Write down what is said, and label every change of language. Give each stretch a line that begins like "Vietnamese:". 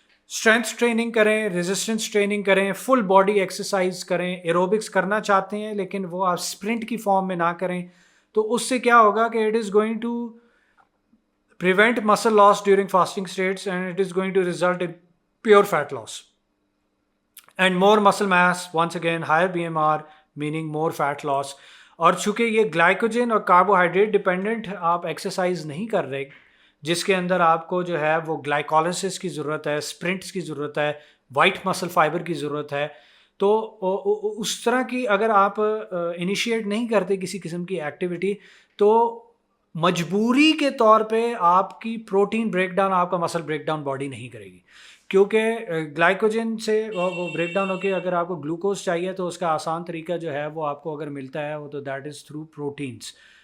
Hindi: Strength training करें, resistance training करें, full body exercise करें. एरोबिक्स करना चाहते हैं लेकिन वो आप स्प्रिंट की फॉर्म में ना करें, तो उससे क्या होगा कि
English: It is going to prevent muscle loss during fasting states and it is going to result in pure fat loss and more muscle mass. Once again, higher BMR meaning more fat loss.
Hindi: और चूंकि ये glycogen और carbohydrate dependent आप exercise नहीं कर रहे, जिसके अंदर आपको जो है वो ग्लाइकोलिसिस की ज़रूरत है, स्प्रिंट्स की ज़रूरत है, वाइट मसल फाइबर की ज़रूरत है, तो उस तरह की अगर आप इनिशिएट नहीं करते किसी किस्म की एक्टिविटी, तो मजबूरी के तौर पे आपकी प्रोटीन ब्रेकडाउन, आपका मसल ब्रेकडाउन बॉडी नहीं करेगी, क्योंकि ग्लाइकोजन से वो ब्रेकडाउन होकर अगर आपको ग्लूकोज चाहिए तो उसका आसान तरीका जो है वो आपको अगर मिलता है वो तो
English: That is through proteins.